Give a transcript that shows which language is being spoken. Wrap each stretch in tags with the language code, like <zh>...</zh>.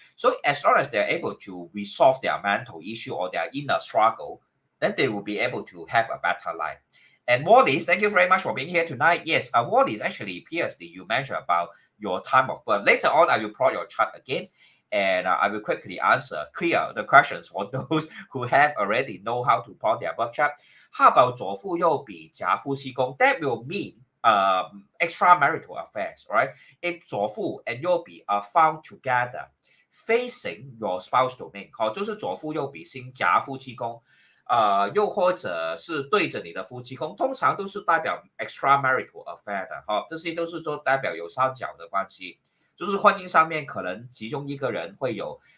<en>So as long as they're able to resolve their mental issue or their inner struggle, then they will be able to have a better life. And Wallace, thank you very much for being here tonight. Yes, Wallace, actually, PhD, you mentioned about your time of birth. Later on, I will plot your chart again, and I will quickly clear the questions for those who have already know how to plot their birth chart. How about</en> <zh>左父右比夹夫妻宫?</zh> <en>That will mean extramarital affairs, right? If 左父 and 右比 are found together facing your spouse domain,</en> <zh>好，就是左父右比星夹夫妻宫，又或者是对着你的夫妻宫，通常都是代表</zh> <en>extramarital affair</en> <zh>的，好，这些都是说代表有三角的关系，就是婚姻上面可能其中一个人会有</zh>